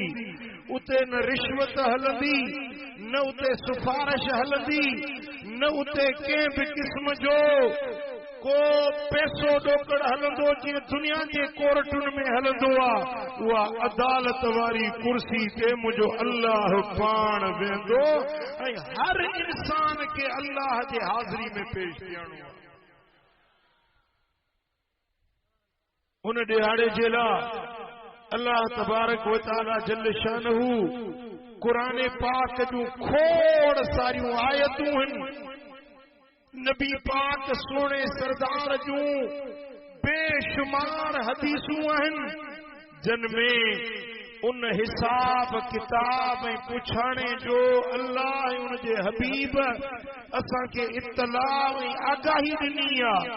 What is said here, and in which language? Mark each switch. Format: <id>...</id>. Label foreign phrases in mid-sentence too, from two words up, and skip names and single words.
<sd>उते न रिश्वत हलंदी, न उते सिफारिश हलंदी, न उते कंहिं बि क़िस्म जो को पैसो ॾोकड़ हलंदो जीअं दुनिया जे कोर्टुनि में हलंदो आहे। उहा अदालत वारी कुर्सी ते मुंहिंजो अल्लाह पाण वेंदो ऐं हर इंसान खे अल्लाह जे हाज़िरी में पेश थियणो आहे। उन ॾिहाड़े जे लाइ अल्लाह</sd> <ar>تبارك وتعالى جل شانه</ar> <sd>क़ुरान पाक जूं खोड़ सारियूं आयतूं आहिनि, नबी पाक सोने सरदार जूं बेशुमार हदीसूं आहिनि, जिन में उन हिसाब किताब ऐं पुछाणे जो अल्लाह ऐं उन जे हबीब असांखे इत्तलाह ऐं आगाही ॾिनी आहे।</sd>